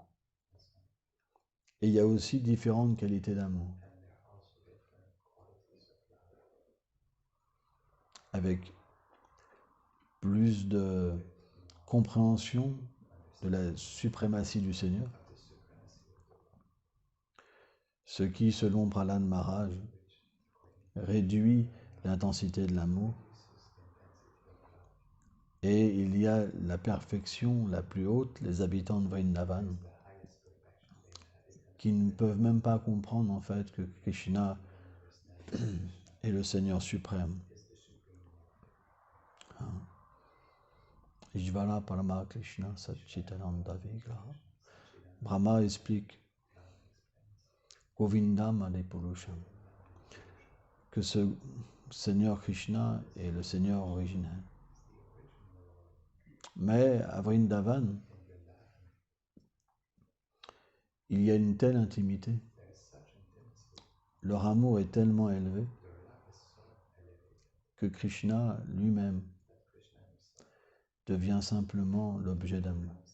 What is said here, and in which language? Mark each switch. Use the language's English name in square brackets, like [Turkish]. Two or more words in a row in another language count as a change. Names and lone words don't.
[French] Et il y a aussi différentes qualités d'amour, avec plus de compréhension de la suprématie du Seigneur, ce qui, selon Prahlad Maharaj, réduit l'intensité de l'amour. Et il y a la perfection la plus haute, les habitants de Vrindavan, qui ne peuvent même pas comprendre en fait que Krishna est le Seigneur suprême. [Sanskrit] Ijvala Parama Krishna Satchitananda Vigraha. [French] Brahma explique [Sanskrit] Govindam Adipurusham, [French] que ce Seigneur Krishna est le Seigneur originel. Mais à Vrindavan, il y a une telle intimité, leur amour est tellement élevé que Krishna lui-même devient simplement l'objet d'amour.